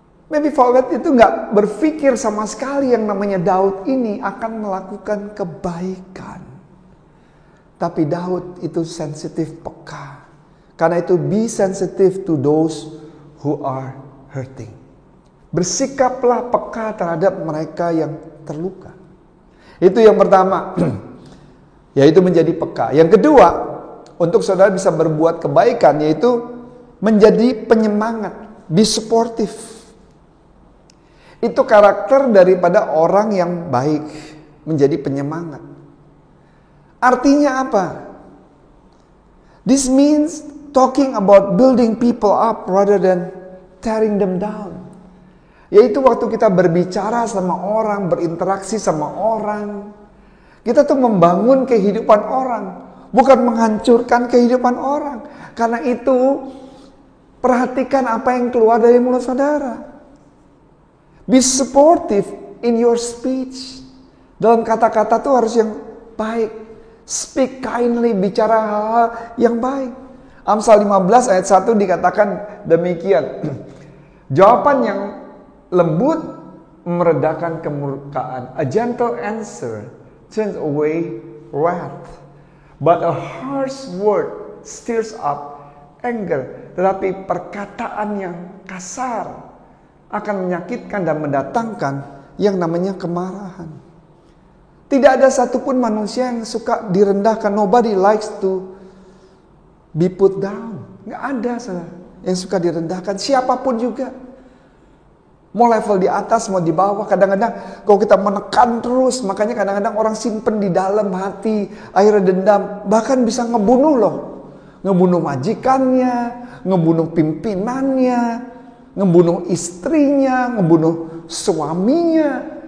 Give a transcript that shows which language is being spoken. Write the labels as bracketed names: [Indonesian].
[Indonesian] Mephibosheth itu nggak berpikir sama sekali yang namanya Daud ini akan melakukan kebaikan. Tapi Daud itu sensitif, peka. Karena itu [English] be sensitive to those who are hurting. [Indonesian] Bersikaplah peka terhadap mereka yang terluka. Itu yang pertama, yaitu menjadi peka. Yang kedua, untuk saudara bisa berbuat kebaikan, yaitu menjadi penyemangat, [English] be supportive. [Indonesian] Itu karakter daripada orang yang baik, menjadi penyemangat. Artinya apa? [English] This means talking about building people up rather than tearing them down. [Indonesian] Yaitu waktu kita berbicara sama orang, berinteraksi sama orang, kita tuh membangun kehidupan orang, bukan menghancurkan kehidupan orang. Karena itu, perhatikan apa yang keluar dari mulut saudara. [English] Be supportive in your speech. [Indonesian] Dalam kata-kata tuh harus yang baik. [English] Speak kindly, [Indonesian] bicara hal-hal yang baik. Amsal 15 ayat 1 dikatakan demikian. Jawaban yang lembut meredakan kemurkaan. [English] A gentle answer turns away wrath, but a harsh word stirs up anger. [Indonesian] Tetapi perkataan yang kasar akan menyakitkan dan mendatangkan yang namanya kemarahan. Tidak ada satupun manusia yang suka direndahkan. [English] Nobody likes to be put down. [Indonesian] Nggak ada yang suka direndahkan. Siapapun juga. Mau level di atas, mau di bawah. Kadang-kadang kalau kita menekan terus, makanya kadang-kadang orang simpen di dalam hati, akhirnya dendam. Bahkan bisa ngebunuh loh. Ngebunuh majikannya, ngebunuh pimpinannya, ngebunuh istrinya, ngebunuh suaminya.